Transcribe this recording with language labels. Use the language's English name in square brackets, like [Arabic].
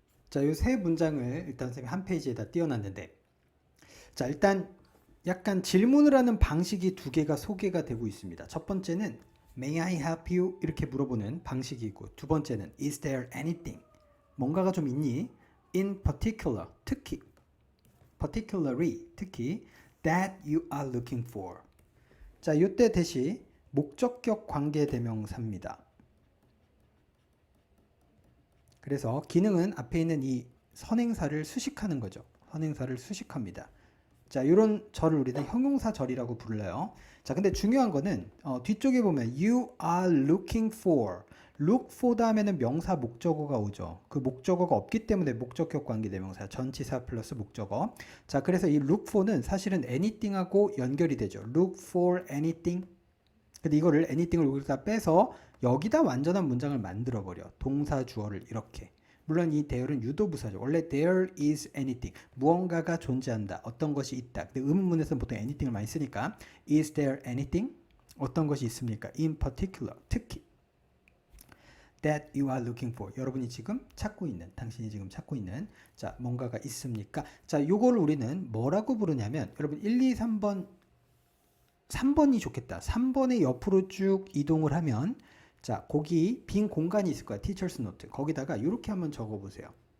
[Korean] 자, 이 세 문장을 일단 선생님이 한 페이지에다 띄워놨는데, 자, 일단 약간 질문을 하는 방식이 두 개가 소개가 되고 있습니다. 첫 번째는 [English] May I help you? [Korean] 이렇게 물어보는 방식이고, 두 번째는 [English] Is there anything? [Korean] 뭔가가 좀 있니? [English] In particular, [Korean] 특히, [English] particularly, 특히 that you are looking for. [Korean] 자, 이때 대시 목적격 관계대명사입니다. 그래서 기능은 앞에 있는 이 선행사를 수식하는 거죠. 선행사를 수식합니다. 자, 이런 절을 우리는 형용사절이라고 불러요. 자, 근데 중요한 거는 뒤쪽에 보면 [English] you are looking for, [Korean] look for 다음에는 명사 목적어가 오죠. 그 목적어가 없기 때문에 목적격 관계대명사 전치사 플러스 목적어. 자, 그래서 이 look for는 사실은 anything하고 연결이 되죠. [English] look for anything. [Korean] 근데 이거를 anything을 여기다 빼서 여기다 완전한 문장을 만들어 버려. 동사 주어를 이렇게. 물론 이 there는 유도부사죠. 원래 [English] there is anything. [Korean] 무언가가 존재한다. 어떤 것이 있다. 근데 의문문에서는 보통 anything을 많이 쓰니까 [English] is there anything? [Korean] 어떤 것이 있습니까? [English] In particular. [Korean] 특히 [English] that you are looking for. [Korean] 여러분이 지금 찾고 있는, 당신이 지금 찾고 있는 자, 뭔가가 있습니까? 자, 요거를 우리는 뭐라고 부르냐면 여러분 1, 2, 3번이 좋겠다. 3번의 옆으로 쭉 이동을 하면 자, 거기 빈 공간이 있을 거야. [English] Teacher's Note. [Korean] 거기다가 이렇게 한번 적어보세요.